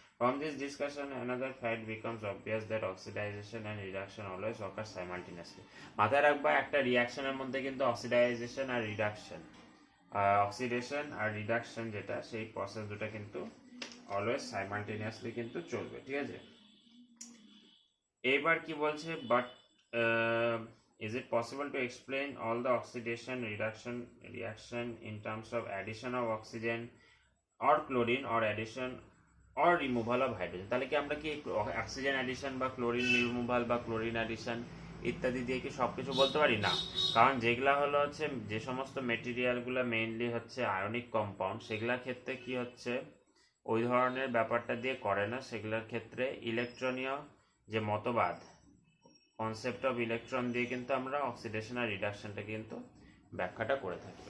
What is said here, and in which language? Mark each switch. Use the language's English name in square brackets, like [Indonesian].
[English] From this discussion, another fact becomes obvious that oxidation and reduction always occur simultaneously. [Bangla] মাথায় রাখবা, একটা রিয়াকশনের মধ্যে কিন্তু অক্সিডাইজেশন আর রিডাকশন, অক্সিডেশন আর reduction যেটা, সেই প্রসেস দুটো কিন্তু অলওয়েজ সাইমালটেনিয়াসলি কিন্তু চলবে। ঠিক আছে, এবার কি বলছে, [English] But is it possible to explain all the oxidation reaction in terms of addition of oxygen or chlorine or addition or removal of hydrogen? [Bangla] তাহলে কি আমরা কি অক্সিজেন অ্যাডিশন বা ক্লোরিন রিমুভাল বা ক্লোরিন অ্যাডিশন ইত্যাদি দিয়ে কি সবকিছু বলতে পারি? না, কারণ যেগুলা হলো হচ্ছে যে সমস্ত মেটেরিয়ালগুলো মেইনলি হচ্ছে আয়নিক কম্পাউন্ড, সেগুলোর ক্ষেত্রে কি হচ্ছে ওই ধরনের ব্যাপারটা দিয়ে করে না, সেগুলোর ক্ষেত্রে ইলেকট্রনীয় যে মতবাদ, কনসেপ্ট অফ ইলেকট্রন দিয়ে কিন্তু আমরা অক্সিডেশন আর রিডাকশনটা কিন্তু ব্যাখ্যাটা করে থাকি।